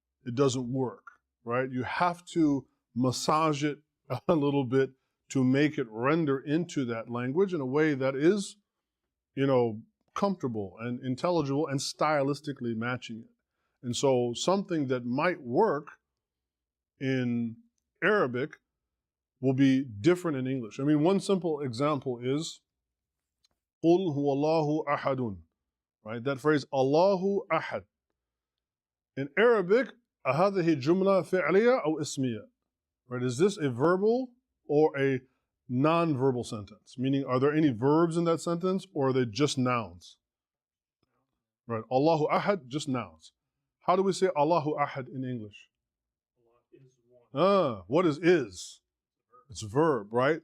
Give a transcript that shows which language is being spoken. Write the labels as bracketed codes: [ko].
[en] It doesn't work, right? You have to massage it a little bit to make it render into that language in a way that is, comfortable and intelligible and stylistically matching it. And so something that might work in Arabic will be different in English. I mean, one simple example is [ar] قُلْ هُوَ اللَّهُ أَحَدٌ, [en] right? That phrase, Allahu Ahad. In Arabic, [ar] أهذه جملة فعلية أو اسمية, right? [en] Is this a verbal or a non-verbal sentence? Meaning, are there any verbs in that sentence, or are they just nouns? Right, Allahu Ahad, just nouns. How do we say Allahu Ahad in English? Allah is one. What is? It's a verb, right?